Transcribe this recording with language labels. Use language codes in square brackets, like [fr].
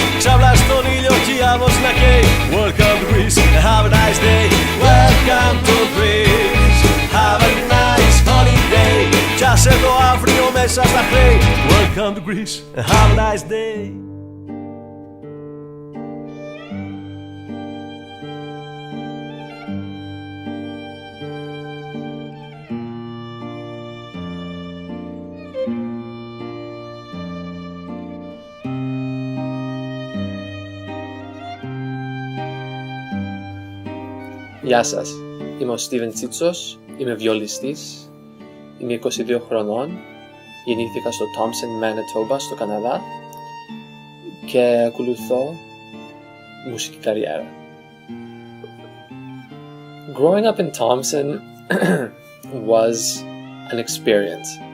[el] Ξαβλάς τον ήλιο κι άμμος να καίει. [en] Welcome to Greece, have a nice day. Welcome to Greece, have a nice holiday. [el] Πιάσε το αύριο μέσα στα χρέη. [en] Welcome to Greece, have a nice day. [el] Γεια σας, είμαι ο Στίβεν Τσίτσος, είμαι βιολιστής, είμαι 22 χρονών, γεννήθηκα στο Thompson, Manitoba, στο Καναδά και ακολουθώ μουσική καριέρα. [en] Growing up in Thompson was an experience.